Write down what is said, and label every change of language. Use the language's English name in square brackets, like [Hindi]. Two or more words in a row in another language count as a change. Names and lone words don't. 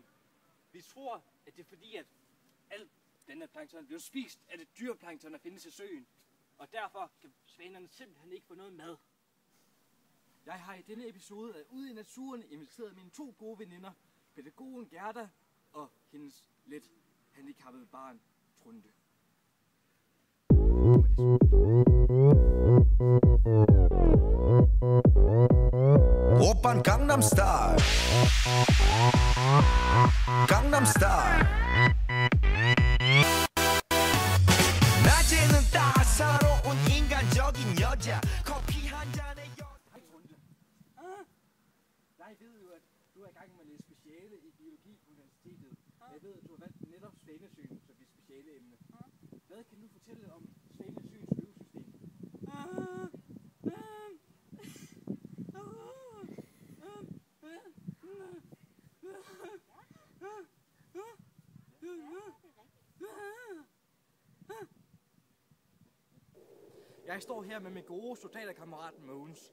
[Danish] Vi tror, at det er fordi, at al denne plankton bliver spist af det dyreplankton, der findes i søen. Og derfor kan svanerne simpelthen ikke få noget mad. Jeg har i denne episode af Ude i Naturen inviteret mine 2 gode veninder, pædagogen Gerda og hendes lidt handicappede barn, Trunde. [Korean] 오빤 강남 스타일 강남 스타일 낮에는 따사로운 인간적인 여자 커피 한 잔에 [Danish] Hej Trunde. Jeg ved jo, at du er i gang med at læse speciale i biologi på universitetet. Jeg ved, at du har valgt netop Svanesøen som dit specialeemne. Hvad kan du fortælle om Svanesøens økosystem? Jeg står her med min gode soldaterkammerat Mogens.